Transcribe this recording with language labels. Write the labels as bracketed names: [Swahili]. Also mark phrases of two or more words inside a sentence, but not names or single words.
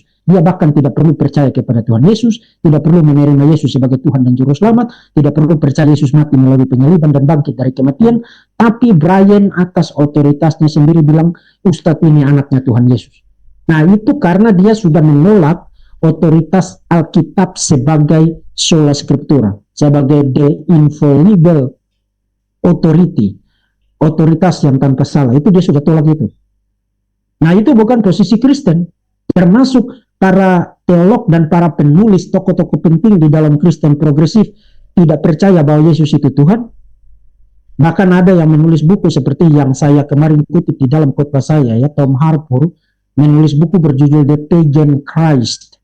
[Indonesian] Dia bahkan tidak perlu percaya kepada Tuhan Yesus, tidak perlu menerima Yesus sebagai Tuhan dan Juru Selamat, tidak perlu percaya Yesus mati melalui penyaliban dan bangkit dari kematian, tapi Brian atas otoritasnya sendiri bilang ustadz ini anaknya Tuhan Yesus. Nah, itu karena dia sudah menolak otoritas Alkitab sebagai [Latin] sola scriptura, [Indonesian] sebagai [English] the infallible authority, [Indonesian] otoritas yang tanpa salah. Itu dia sudah tolak itu. Nah, itu bukan posisi Kristen, termasuk para teolog dan para penulis tokoh-tokoh penting di dalam Kristen progresif tidak percaya bahwa Yesus itu Tuhan. Bahkan ada yang menulis buku seperti yang saya kemarin kutip di dalam khotbah saya, ya, Tom Harpur menulis buku berjudul The Pagan Christ.